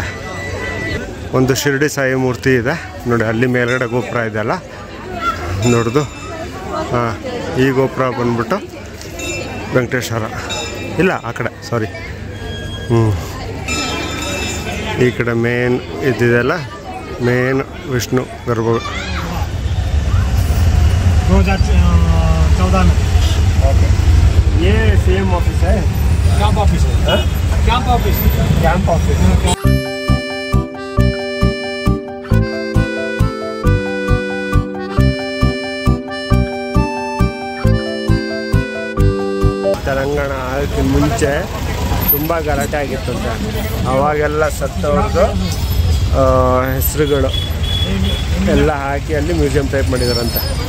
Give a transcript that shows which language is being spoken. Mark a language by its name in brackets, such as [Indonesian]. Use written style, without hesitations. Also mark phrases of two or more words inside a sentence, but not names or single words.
[Kannada] ಒಂದು ಶಿರ್ಡಿ ಸಾಯಿ ಮೂರ್ತಿ ಇದೆ ನೋಡಿ, ಅಲ್ಲಿ ಮೇಲ್ಗಡೆ ಗೋಪುರ ಇದೆಯಲ್ಲ ನೋಡ್ದು. ಹಾಂ, ಈ ಗೋಪುರ ಬಂದ್ಬಿಟ್ಟು ವೆಂಕಟೇಶ್ವರ. ಇಲ್ಲ, ಆ ಕಡೆ ಸಾರಿ. ಈ ಕಡೆ ಮೇನ್ ಇದ್ದಿದೆಲ್ಲ ಮೇನ್ ವಿಷ್ಣು ಗರ್ಭ. [Hindi] 2014 में। ओके, ये [English] CM office [Hindi] है, [English] camp office [Hindi] है, [English] camp office. [Kannada] ತೆಲಂಗಾಣ ಅದಕ್ಕೆ ಮುಂಚೆ ತುಂಬ ಗಲಾಟೆ ಆಗಿತ್ತಂತೆ. ಅವಾಗೆಲ್ಲ ಸತ್ತವ್ರದ್ದು ಹೆಸರುಗಳು ಎಲ್ಲ ಹಾಕಿ ಅಲ್ಲಿ [English] museum type [Kannada] ಮಾಡಿದಾರಂತೆ.